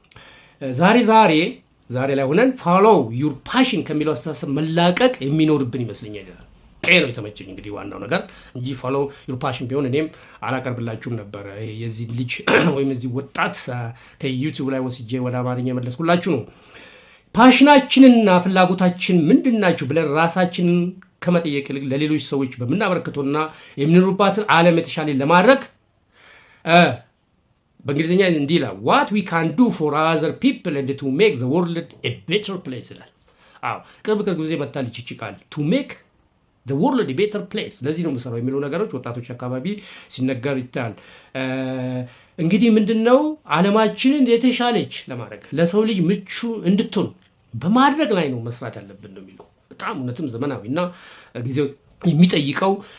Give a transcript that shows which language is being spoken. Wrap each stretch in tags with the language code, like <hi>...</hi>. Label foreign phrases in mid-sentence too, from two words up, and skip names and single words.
<am>ዛሬ ላይ ሆነን</am> <en>follow your passion</en> <am>ከሚለው አስተሳሰብ መላቀቅ የሚኖርብን ይመስለኛል ይላል። ይሄ ነው የተመቸኝ እንግዲህ ዋናው ነገር እንጂ</am> <en>follow your passion</en> <am>ቢሆን እኔም አላቀርብላችሁም ነበረ። የዚህ ልጅ ወይም የዚህ ወጣት ከዩቲዩብ ላይ ወስጄ ወደ አማርኛ የመለስኩላችሁ ነው። ፓሽናችንና ፍላጎታችን ምንድን ናቸው ብለን ራሳችንን ከመጠየቅ ይልቅ ለሌሎች ሰዎች በምናበረክተውና የሚኖሩባትን ዓለም የተሻለ ለማድረግ በእንግሊዝኛ እንዲህ ይላል</am> <en>what we can do for other people and to make the world a better place</en> <am>ይላል። አዎ ቅርብ ጊዜ መጣልኝ ይቺ ቃል</am> <en>to make the world a better place።</en> <am>ለዚህ ነው የምሰራው የሚሉ ነገሮች ወጣቶች አካባቢ ሲነገር ይታያል። እንግዲህ ምንድነው ዓለማችንን የተሻለች ለማድረግ ለሰው ልጅ ምቹ እንድትሆን በማድረግ ላይ ነው መስራት ያለብን ነው የሚለው። በጣም እውነትም ዘመናዊና ጊዜው የሚጠይቀው</am>